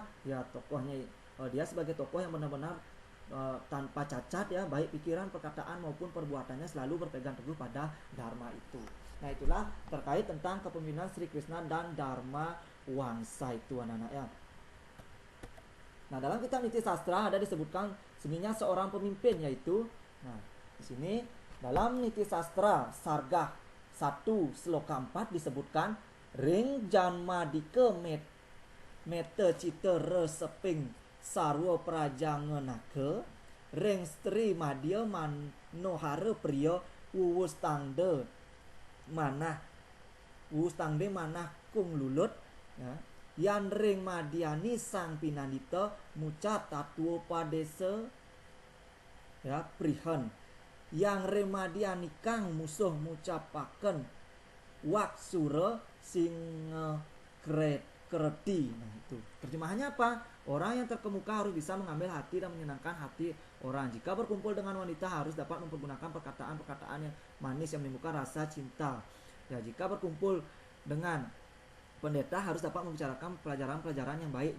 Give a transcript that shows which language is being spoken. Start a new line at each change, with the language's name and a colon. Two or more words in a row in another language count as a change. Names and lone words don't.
Indonesian: Ya tokohnya dia sebagai tokoh yang benar-benar tanpa cacat ya, baik pikiran, perkataan maupun perbuatannya selalu berpegang teguh pada dharma itu. Nah, itulah terkait tentang kepemimpinan Sri Krishna dan Dharma Wangsa itu anak-anak ya. Nah, dalam kitab Niti Sastra ada disebutkan seninya seorang pemimpin yaitu, nah di sini dalam Niti Sastra Sargah 1 Sloka 4 disebutkan
Kawi: ring janma dike mete cita reseping sarwa prajangenake ring stri madya manohara priya wuwustangde manah kung lulut ya, Yan ring madiani sang pinanita mucat tatuo padese ya prihen. Yang remadiani kang musuh ngucapaken wak sura sing kredi.
Indonesian: Nah itu terjemahannya apa? Orang yang terkemuka harus bisa mengambil hati dan menyenangkan hati orang. Jika berkumpul dengan wanita harus dapat mempergunakan perkataan-perkataan yang manis yang menimbulkan rasa cinta. Ya, jika berkumpul dengan pendeta harus dapat membicarakan pelajaran-pelajaran yang baik.